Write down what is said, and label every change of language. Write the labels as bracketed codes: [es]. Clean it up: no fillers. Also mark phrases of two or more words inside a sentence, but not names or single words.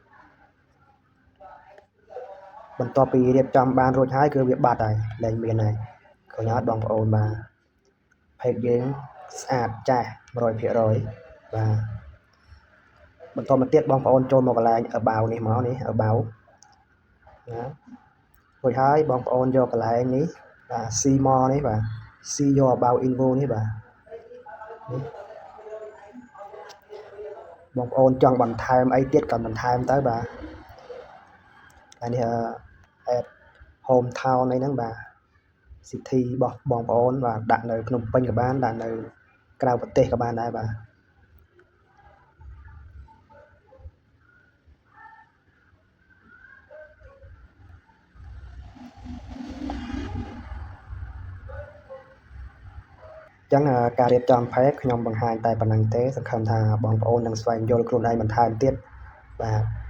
[km] បន្ទាប់ពីរៀបចំបានរួចហើយគឺវាបាត់ហើយលែងមានហើយឃើញអត់បងប្អូនបាទ Page យើងស្អាតចាស់ 100% បាទបន្តមកទៀតបងប្អូនចូលមកកន្លែង about នេះមកនេះ about ណារួចហើយបងប្អូនយកកន្លែងនេះបាទ [en] see more [km] នេះបាទ [en] see your about info [km] នេះបាទនេះ បងប្អូនចង់បន្ថែមអីទៀតក៏បន្ថែមទៅ បាទហើយនេះ [en] add hometown [km] អីហ្នឹងបាទ city របស់បងប្អូនបាទដាក់នៅភ្នំពេញក៏បានដាក់នៅក្រៅប្រទេសក៏បានដែរបាទចឹងការរៀបចំ Page ខ្ញុំបង្ហាញតែប៉ុណ្្នឹងទេសង្ឃឹមថាបងប្អូននឹងស្វែងយល់ខ្លួនឯងបន្ថែមទៀតបាទ